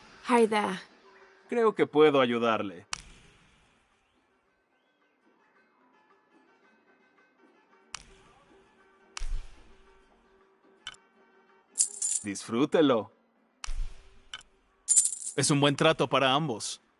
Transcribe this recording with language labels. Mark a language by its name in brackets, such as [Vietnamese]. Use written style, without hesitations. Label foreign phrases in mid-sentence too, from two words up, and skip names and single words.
[English] Hi there. [Spanish] Creo que puedo ayudarle. Disfrútelo. Es un buen trato para ambos.